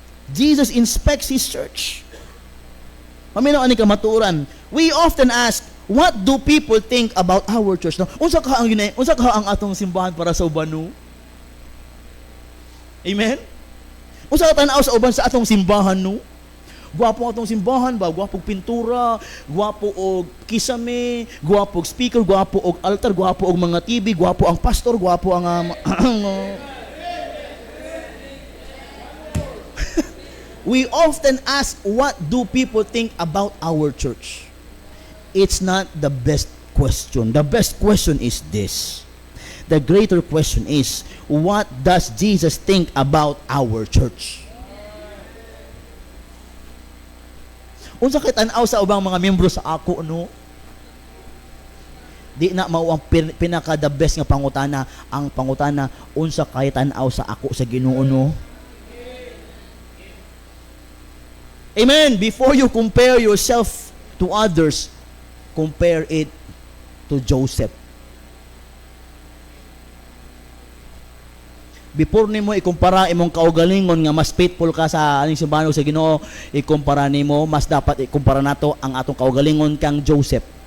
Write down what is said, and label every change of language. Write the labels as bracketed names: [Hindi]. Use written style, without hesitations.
[English] Jesus inspects His church. [Cebuano] Paminaw ani kamaturan. [English] We often ask, what do people think about our church? No? [Cebuano] Unsa ka ang atong simbahan para sa uban no? Amen? Unsa ka tan-aw sa uban sa atong simbahan no? Gwapo atong simbahan ba? Gwapong pintura, gwapo og kisame, gwapo og speaker, gwapo og altar, gwapo og mga TV, gwapo ang pastor, gwapo ang [English] We often ask, what do people think about our church? It's not the best question. The best question is this. The greater question is, what does Jesus think about our church? [Cebuano] Unsa kay tan-aw sa ubang mga miyembro sa ako no? Di na mao ang pinaka the best nga pangutana, ang pangutana unsa kay tan-aw sa ako sa Ginoo no? Amen. [English] Before you compare yourself to others, compare it to Joseph. [Cebuano] Before nimo ikumpara imong kaugalingon nga mas faithful ka sa aning simbahan sa Ginoo, ikumpara nimo, mas dapat ikumpara nato ang atong kaugalingon kang Joseph.